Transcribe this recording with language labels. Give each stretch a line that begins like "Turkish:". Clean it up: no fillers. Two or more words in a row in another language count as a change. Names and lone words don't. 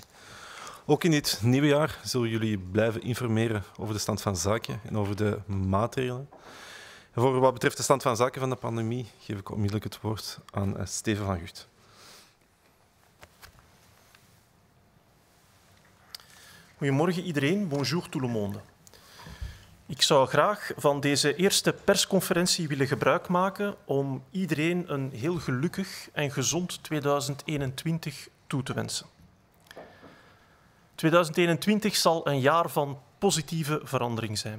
Dutch: Ook in dit nieuwe jaar zullen jullie blijven informeren over de stand van zaken en over de maatregelen. En voor wat betreft de stand van zaken van de pandemie geef ik onmiddellijk het woord aan Steven van Gucht. Goedemorgen iedereen,
French: bonjour tout le monde.
Dutch: Ik zou graag van deze eerste persconferentie willen gebruik maken om iedereen een heel gelukkig en gezond 2021 toe te wensen. 2021 zal een jaar van positieve verandering zijn.